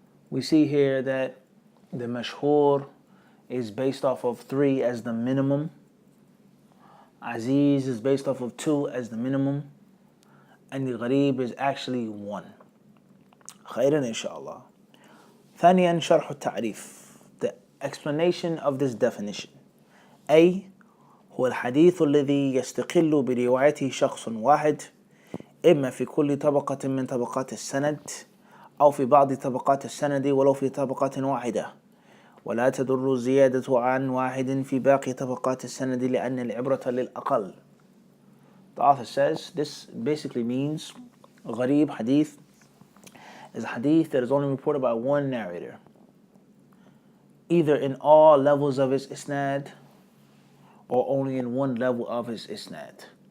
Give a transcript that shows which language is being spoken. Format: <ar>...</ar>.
<en>We see here that the mashhur is based off of 3 as the minimum. Aziz is based off of 2 as the minimum. And the Ghareeb is actually 1.</en> <ar>Khairan inshallah. ثانيا شرح التعريف.</ar> <en>The explanation of this definition.</en> <ar>A هو الحديث الذي يستقل بروايته شخص واحد إما في كل طبقة من طبقات السند أو في بعض طبقات السند ولو في طبقة واحدة ولا تضر الزيادة عن واحد في باقي طبقات السند لأن العبرة للأقل.</ar> <en>The author says this basically means Ghareeb hadith is a hadith that is only reported by one narrator, either in all levels of its isnad or only in one level of its isnad.</en>